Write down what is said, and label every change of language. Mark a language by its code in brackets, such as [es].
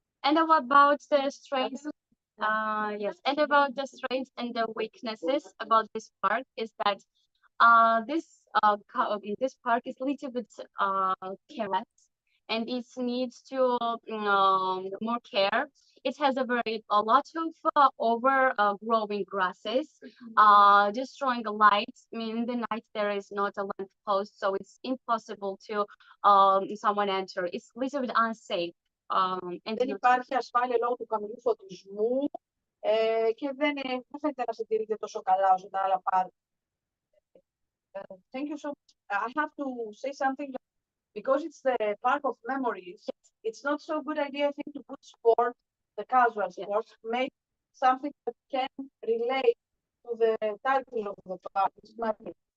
[en] And what about the strengths? Yes. And about the strengths and the weaknesses about this park is that this park is a little bit careless and it needs to more care. It has a lot of overgrowing grasses, destroying the lights. I mean, in the night there is not a lamp post, so it's impossible to someone enter. It's a little bit unsafe. And [el] Δεν υπάρχει ασφάλεια λόγω του χαμηλού φωτισμού και δεν φαίνεται να συντηρείται τόσο καλά όσο τα άλλα πάρκ. [en] Thank you so much. I have to say something. Because it's the park of memories, it's not so good idea, I think, to put sport, the casual sports, make something that can relate to the title of the park. It's memory.